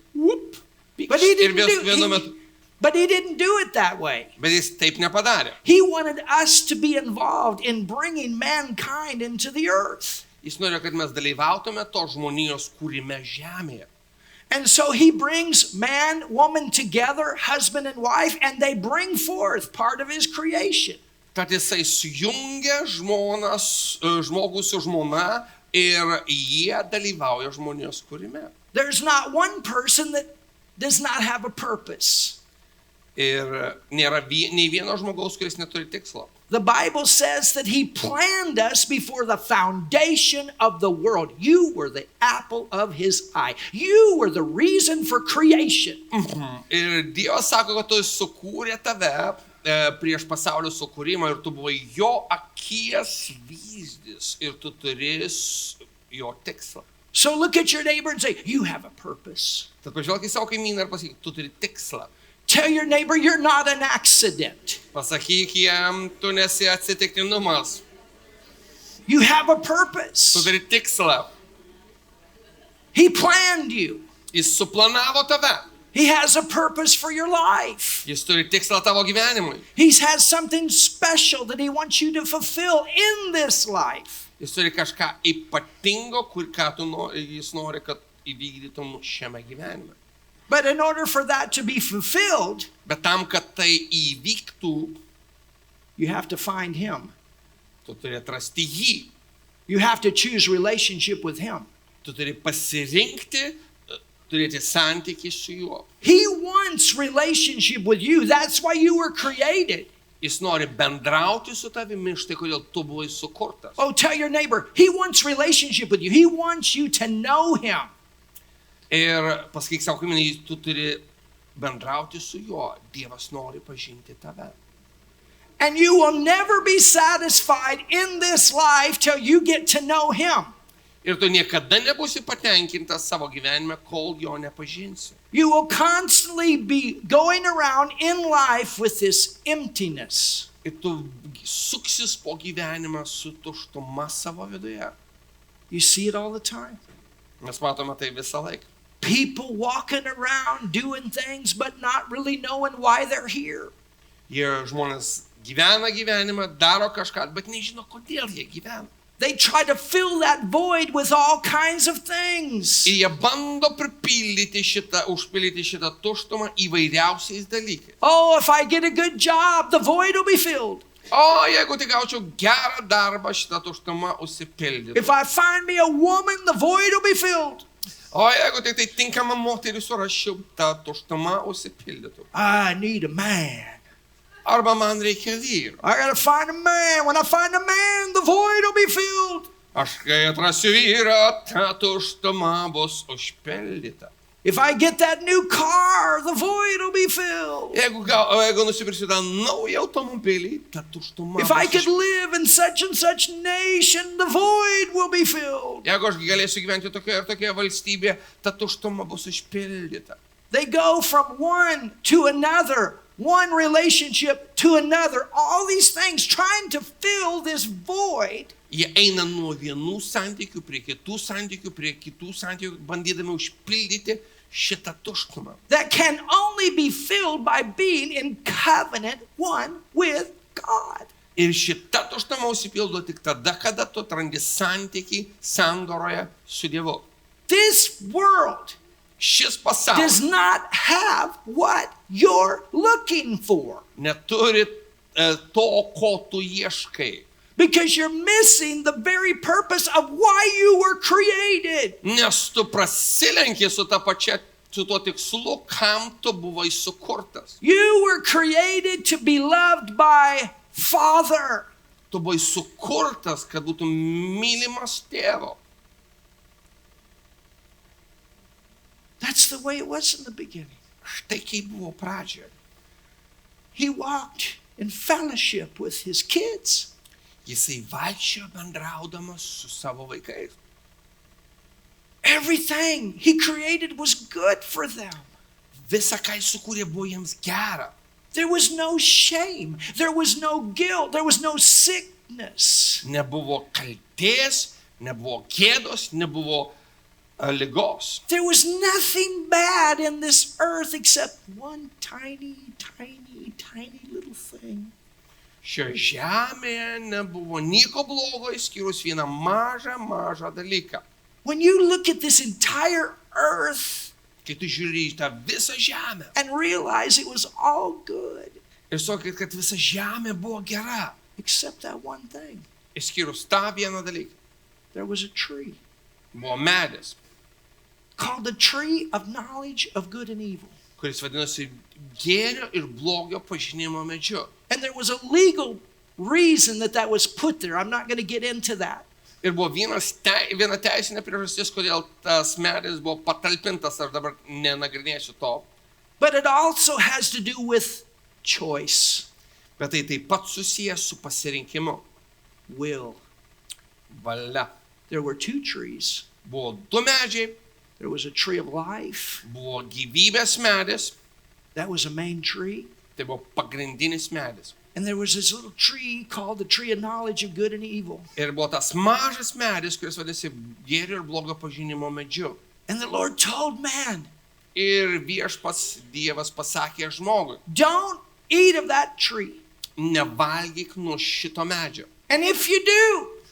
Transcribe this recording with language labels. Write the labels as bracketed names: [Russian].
[English] But he [Lithuanian] Ir [English] didn't [Lithuanian] vienu metu. [English] But he didn't do it that way. [Lithuanian] Bet jis taip nepadarė. [English] He wanted us to be involved in bringing mankind into the earth. [Lithuanian] Jis norėjo, kad mes dalyvautume to žmonijos kūrime žemėje. [English] And so he brings man, woman together, husband and wife, and they bring forth part of his creation. [Lithuanian] Kad jisai sujungia žmogų su žmona ir jie dalyvauja žmonijos kūrime. [English] There's not one person that does not have a purpose. [Lithuanian] Ir nėra nei vieno žmogaus, kuris neturi tikslo. [English] The Bible says that he planned us before the foundation of the world. You were the apple of his eye. You were the reason for creation. [Lithuanian] Ir Dievas sako, kad tu sukūrė tave prieš pasaulio sukūrimą ir tu buvai jo akies vyzdis ir tu turi jo tikslą. [English] So look at your neighbor and say, you have a purpose. [Lithuanian] Tad pažvelk į savo kaimyną ir pasakyk, tu turi tikslą. [English] Tell your neighbor you're not an accident. [Lithuanian] Pasakyk jam, tu nesi atsitiktinumas. [English] You have a [Lithuanian] Tu [English] purpose. [Lithuanian] turi tikslą. [English] He planned you. [Lithuanian] Jis suplanavo tave. [English] He has a purpose for your life. [Lithuanian] Jis turi tikslą tavo gyvenimui. [English] He has something special that he wants you to fulfill in this life. [Lithuanian] Jis turi kažką ypatingo, jis nori, kad įvykdytum šiame gyvenime. [English] But in order for that to be fulfilled, [Lithuanian] Bet tam, kad tai įvyktų, [English] you have to find him. [Lithuanian] tu turi atrasti jį. [English] You have to choose relationship with him. [Lithuanian] Tu turi pasirinkti, turėti santykį su juo. [English] He wants relationship with you. That's why you were created. [Lithuanian] Jis nori bendrauti su tavimi, štai kodėl tu buvai sukurtas. [English] Oh, tell your neighbor, he wants relationship with you. He wants you to know him. [Lithuanian] Ir pasakyk savo kaimynui, tu turi bendrauti su juo. Dievas nori pažinti tave. [English] And you will never be satisfied in this life till you get to know him. [Lithuanian] Ir tu niekada nebūsi patenkintas savo gyvenime, kol jo nepažinsi. [English] You will constantly be going around in life with this emptiness. [Lithuanian] Ir tu suksis po gyvenimą su tuštuma savo viduje. [English] You see it all the time. [Lithuanian] Mes matome tai visą laiką. [English] People walking around doing things but not really knowing why they're here. [Lithuanian] Jie žmonės gyvena gyvenimą, daro kažką, bet nežino, kodėl jie gyvena. [English] They try to fill that void with all kinds of things. [Lithuanian] Ir jie bando užpildyti šitą tuštumą įvairiausiais dalykais. [English] Oh, if I get a good job, the void will be filled. [Lithuanian] O, jeigu tik gaučiau gerą darbą, šitą tuštumą užsipildytų. [English] If I find me a woman, the void will be filled. [Lithuanian] O, jeigu tik tai tinkamą moterį surasčiau, tą tuštumą užsipildytų. [English] I need a man. [Lithuanian] Arba man reikia vyro. [English] I gotta find a man. When I find a man, the void will be filled. [Lithuanian] Aš kai atrasiu vyrą, ta tuštuma bus užpildyta. [English] If I get that new car, the void will be filled. [Lithuanian] Jeigu nusipirksiu tą naują automobilį, ta tuštuma [English] If I [Lithuanian] bus [English] could [Lithuanian] užpildyta. [English] live in such and such nation, the void will be filled. [Lithuanian] Jeigu aš galėsiu gyventi tokioje ir tokioje valstybėje, ta tuštuma bus užpildyta. [English] They go from one to another, one relationship to another, all these things trying to fill this void. [Lithuanian] Jie eina nuo vienų santykių prie kitų santykių, bandydami užpildyti šitą tuštumą. [English] That can only be filled by being in covenant one with God. [Lithuanian] Ir šita tuštuma užsipildo tik tada, kada tu atrandi santykį sandoroje su Dievu. [English] This world [Lithuanian] Šis [English] does [Lithuanian] pasaulis [English] not have what you're looking for [Lithuanian] neturi to, ko tu ieškai. [English] because you're missing the very purpose of why you were created. [Lithuanian] Nes tu prasilenki su tuo tikslu, kam tu buvai sukurtas. [English] You were created to be loved by Father. [Lithuanian] Tu buvai sukurtas, kad būtum mylimas tėvo. [English] That's the way it was in the beginning. [Lithuanian] Štai kaip buvo pradžioje. [English] He walked in fellowship with his kids. [Lithuanian] Jisai vaikščiojo bendraudamas su savo vaikais. [English] Everything he created was good for them. [Lithuanian] Visa, ką jis sukūrė, buvo jiems gera. [English] There was no shame. There was no guilt. There was no sickness. [Lithuanian] Nebuvo kaltės, nebuvo gėdos, nebuvo ligos. [English] There was nothing bad in this earth except one tiny little thing. [Lithuanian] Šioje žemėje nebuvo nieko blogo, išskyrus vieną mažą dalyką. [English] When you look at this entire earth [Lithuanian] Kai tu žiūri į tą visą žemę [English] and realize it was all good, [Lithuanian] ir sakai, kad visa žemė buvo gera, [English] except that one thing. [Lithuanian] išskyrus tą vieną dalyką. [English] There was a tree [Lithuanian] Buvo medis, [English] called the tree of knowledge of good and evil. [Lithuanian] kuris vadinosi gėrio ir blogio pažinimo medžiu. [English] And there was a legal reason that was put there. I'm not going to get into that. [Lithuanian] Ir buvo viena teisinė priežastis, kodėl tas medis buvo patalpintas, aš dabar nenagrinėsiu to. [English] But it also has to do with choice, [Lithuanian] Bet tai taip pat susijęs su pasirinkimu. [English] will. [Lithuanian] Valia. [English] There were two trees. [Lithuanian] Buvo du medžiai, [English] There was a tree of life. [Lithuanian] buvo gyvybės medis, [English] That was a main tree. [Lithuanian] tai buvo pagrindinis medis. [English] And there was this little tree called the tree of knowledge of good and evil. [Lithuanian] Ir buvo tas mažas medis, kuris vadėsi gėrio ir blogio pažinimo medžiu. [English] And the Lord told man, [Lithuanian] Ir viešpats Dievas pasakė žmogui, [English] don't eat of that tree. [Lithuanian] nevalgyk nuo šito medžio. [English] And if you do,